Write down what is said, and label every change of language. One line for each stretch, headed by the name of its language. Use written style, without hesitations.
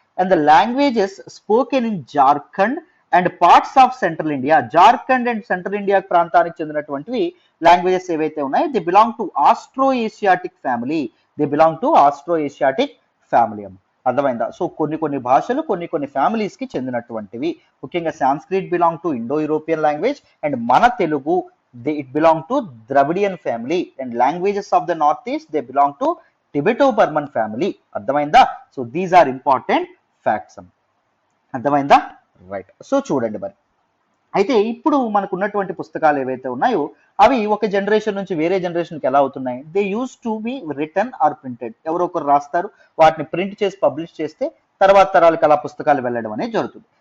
English: and the languages spoken in Jharkhand and parts of central India, Jharkhand and central India
Telugu: ప్రాంతానికి చెందినటువంటివి
English: languages
Telugu: ఏవైతే ఉన్నాయో
English: The belong to Austro Asiatic family, the belong to Austro Asiatic family. అర్థమైందా?
Telugu: So కొన్ని భాషలు కొన్ని families కి చెందినటువంటివి.
English: ముఖ్యంగా Sanskrit belong to Indo European language and మన Telugu it belong to Dravidian family, and languages of the northeast they belong to Tibeto-Burman family. అర్థమైందా? So these are important facts. అర్థమైందా? Right.
Telugu: So చూడండి మరి, అయితే ఇప్పుడు మనకు ఉన్నటువంటి పుస్తకాలు ఏవైతే ఉన్నాయో అవి ఒక జనరేషన్ నుంచి వేరే జనరేషన్కి ఎలా అవుతున్నాయి?
English: They use to be written or printed.
Telugu: ఎవరో ఒకరు రాస్తారు, వాటిని ప్రింట్ చేసి పబ్లిష్ చేస్తే తర్వాత తరాలకు అలా పుస్తకాలు వెళ్ళడం అనేది జరుగుతుంది.